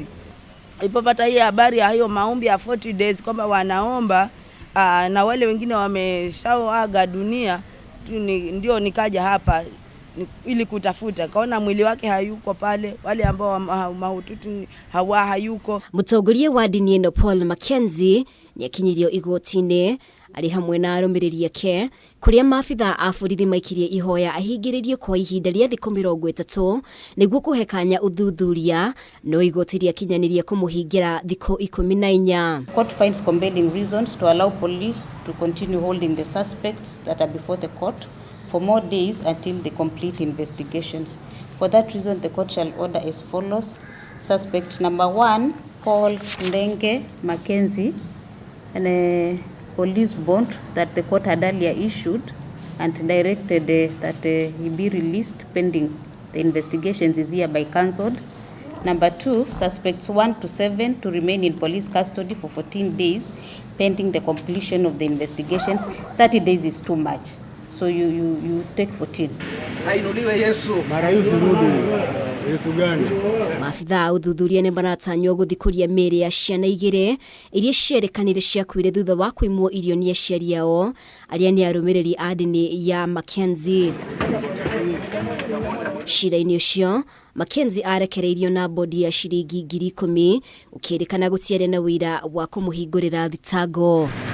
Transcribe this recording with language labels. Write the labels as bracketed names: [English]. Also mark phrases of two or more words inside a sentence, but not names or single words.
[Swahili] Ilipopata hii habari ya hiyo maombi ya 40 days kwamba wanaomba na wale wengine wameshaoaga dunia, ndio nikaja hapa ili kutafuta. Kaona mwili wake hayuko pale, wale ambao mahututi hayuko. [Kikuyu] Mutongoria wa dini ĩno Paul Mackenzie ni akinyirio igoti-inĩ ari hamwe na arũmĩrĩri ake, kuria maabitha a borithi maikirie ihoya ahingĩrĩrio kwa ihinda rĩa thikũ 30 nĩguo kũhe kanya ũthuthuria, no igoti rĩakinyanĩria kũmũhingira thikũ 14. [English] Court finds compelling reasons to allow police to continue holding the suspects that are before the court for more days until they complete investigations. For that reason, the court shall order as follows. Suspect number 1, Paul Ndenge Mackenzie, and a police bond that the court had earlier issued and directed that he be released pending the investigations is hereby cancelled. Number 2, suspects 1 to 7 to remain in police custody for 14 days pending the completion of the investigations. 30 days is too much, so you take 14. [Kikuyu] Maabitha a ũthuthuria nĩ maratanywo gũthikũria mĩĩrĩ ya ciana 2 iria ciarekanire ciakuire thutha wa kwĩmwo irio nĩ aciari ao arĩa nĩ arũmĩrĩri a ndini ya Mackenzie. Cira-inĩ ũcio, Mackenzie arekereirio na bodi ya ciringi 10,000 ũkĩrĩkana gũtiarĩ na wĩira wa kũmũhingũrĩra thitango.